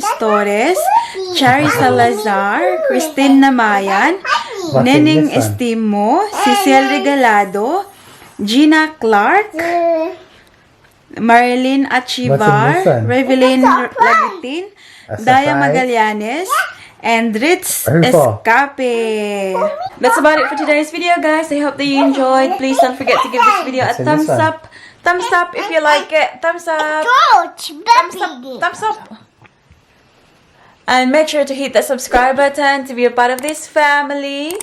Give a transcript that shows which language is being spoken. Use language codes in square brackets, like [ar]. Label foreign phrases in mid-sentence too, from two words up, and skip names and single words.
[en] Torres, Chari Salazar, Christine Namayan, Neneng Estimo, Cecil Regalado, Gina Clark, Marilyn Achivar, Revelyn Lagitin, Daya Magallanes, and Ritz Escape. That's about it for today's video, guys. I hope that you enjoyed. Please don't forget to give this video a thumbs up. Thumbs up if you like it. Thumbs up. Thumbs up. And make sure to hit the subscribe button to be a part of this family.